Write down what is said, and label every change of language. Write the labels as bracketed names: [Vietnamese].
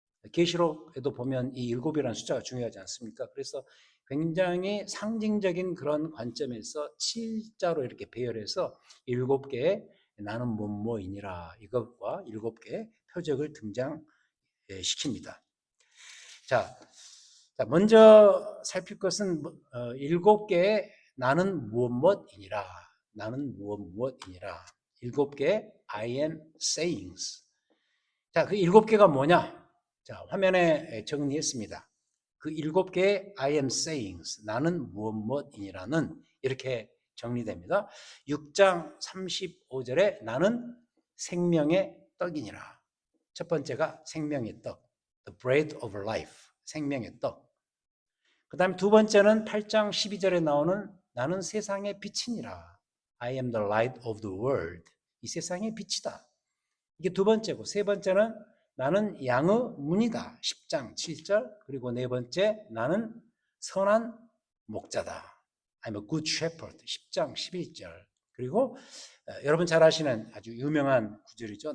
[Korean] 계시록에도 보면 이 7이라는 숫자가 중요하지 않습니까? 그래서 굉장히 상징적인 그런 관점에서 7자로 이렇게 배열해서 7개의 나는 뭐뭐이니라 이것과 7개의 표적을 등장시킵니다. 자, 먼저 살필 것은 7개의 나는 무엇이니라. 나는 무엇이니라. [English] 7개의 I am sayings. [Korean] 자, 그 7개가 뭐냐? 자, 화면에 정리했습니다. [English] 그 7개의 I am sayings. [Korean] 나는 무엇이니라는 이렇게 정리됩니다. 6장 35절에 나는 생명의 떡이니라. 첫 번째가 생명의 떡. [English] The bread of life. [Korean] 생명의 떡. 그 다음에 두 번째는 8장 12절에 나오는 나는 세상의 빛이니라. [English] I am the light of the world. [Korean] 이 세상의 빛이다. 이게 두 번째고 세 번째는 나는 양의 문이다. 10장 7절. 그리고 네 번째 나는 선한 목자다. [English] I'm a good shepherd. [Korean] 10장 11절. 그리고 여러분 잘 아시는 아주 유명한 구절이죠.